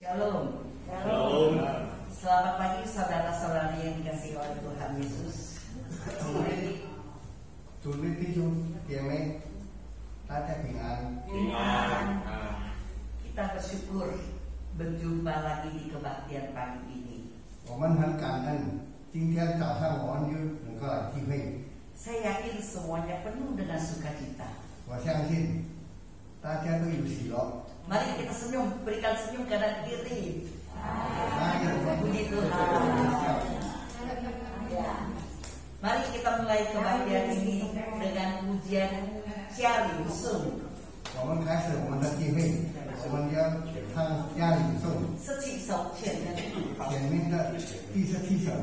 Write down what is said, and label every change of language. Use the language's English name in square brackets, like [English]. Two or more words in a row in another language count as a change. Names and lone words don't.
[Indonesian] Shalom. Shalom. Selamat pagi saudara-saudari yang dikasihi oleh Tuhan Yesus. [Chinese] 主内弟兄姐妹，大家平安。 [Indonesian] Kita bersyukur berjumpa lagi di kebaktian pagi ini. [Chinese] 我们很感恩，今天早上我们又能够来聚会。 [Indonesian] Saya yakin semuanya penuh dengan sukacita. [Chinese] 我相信大家都有喜乐。 [Indonesian] Mari kita senyum, berikan senyum kanan kiri. Puji Tuhan. Mari kita mulai kebaktian ini dengan pujian Jia Ling Sung. [Chinese] 我们开始我们的聚会，我们要唱家里颂 17首前面。前面的第17首。